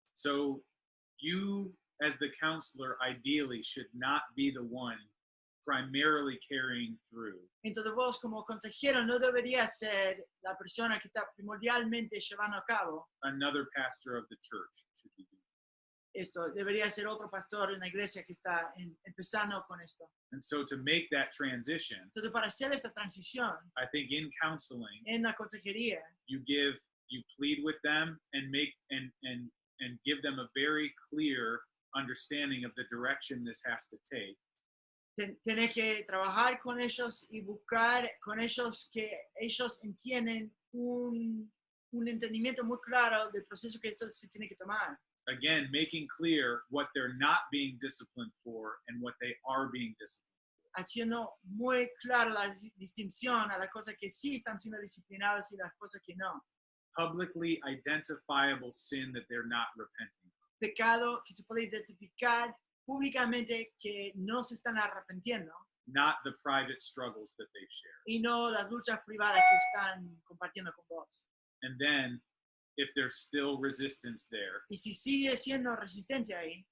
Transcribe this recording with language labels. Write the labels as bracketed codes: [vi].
[en] So you, as the counselor, ideally should not be the one primarily carrying through. [es] Entonces vos como consejero no deberías ser la persona que está primordialmente llevando a cabo [en] Another pastor of the church should be doing. [es] esto. Debería ser otro pastor en la iglesia que está empezando con esto. [en] And so to make that transition, [es] Entonces para hacer esa transición [en] I think in counseling, [es] en la consejería, [en] you give you plead with them and make and give them a very clear understanding of the direction this has to take. [es] Tenés que trabajar con ellos y buscar con ellos que ellos entiendan un entendimiento muy claro del proceso que esto se tiene que tomar. [en] Again, making clear what they're not being disciplined for and what they are being disciplined. [es] Haciendo muy claro la distinción a las cosas que sí están siendo disciplinadas y las cosas que no. [en] Publicly identifiable sin that they're not repenting. [es] Pecado que se puede identificar públicamente que no se están arrepintiendo. [en] Not the private struggles that they've shared. [es] Y no las luchas privadas que están compartiendo con vos. [en] And then, if there's still resistance there, [es] Y si sigue siendo resistencia ahí,